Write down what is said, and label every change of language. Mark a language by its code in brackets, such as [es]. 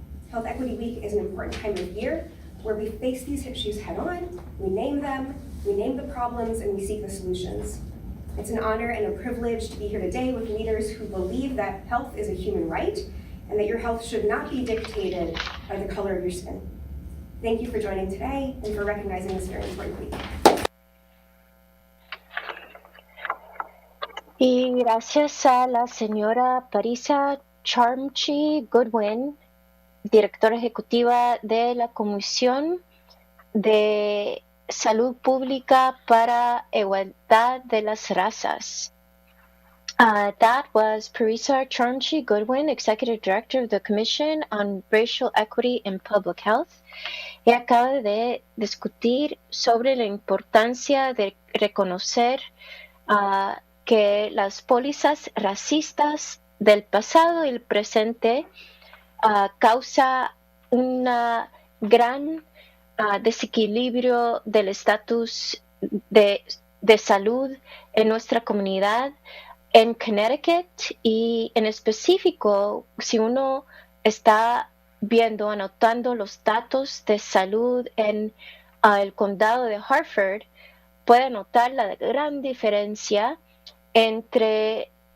[en] Health Equity Week is an important time of year where we face these issues head on, we name them, we name the problems, and we seek the solutions. It's an honor and a privilege to be here today with leaders who believe that health is a human right and that your health should not be dictated by the color of your skin. Thank you for joining today and for recognizing this very important week. [es] Y gracias a la señora Parisa Charmchi Goodwin, directora ejecutiva de la Comisión de Salud Pública para Igualdad de las Razas. [en] That was Parisa Charmchi Goodwin, Executive Director of the Commission on Racial Equity and Public Health. [es] Ella acaba de discutir sobre la importancia de reconocer que las pólizas racistas del pasado y el presente causa un gran desequilibrio del estatus de salud en nuestra comunidad en Connecticut, y en específico, si uno está anotando los datos de salud en el condado de Hartford, puede notar la gran diferencia entre